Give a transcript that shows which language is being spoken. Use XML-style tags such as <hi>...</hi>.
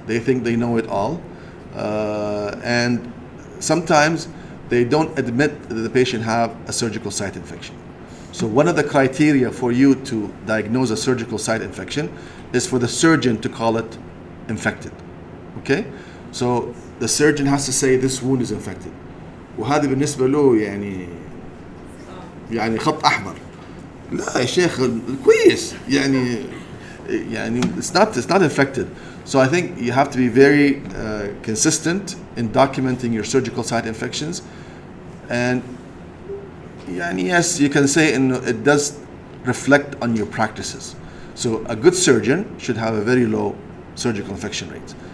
<en>They think they know it all, and sometimes they don't admit that the patient have a surgical site infection. So one of the criteria for you to diagnose a surgical site infection is for the surgeon to call it infected. Okay? So the surgeon has to say this wound is infected.</en> <ar>وهذا بالنسبة له يعني خط أحمر. لا يا شيخ كويس يعني</ar> <en>it's not infected. So I think you have to be very consistent in documenting your surgical site infections. And yes, you can say it does reflect on your practices. So a good surgeon should have a very low surgical infection rate.</en>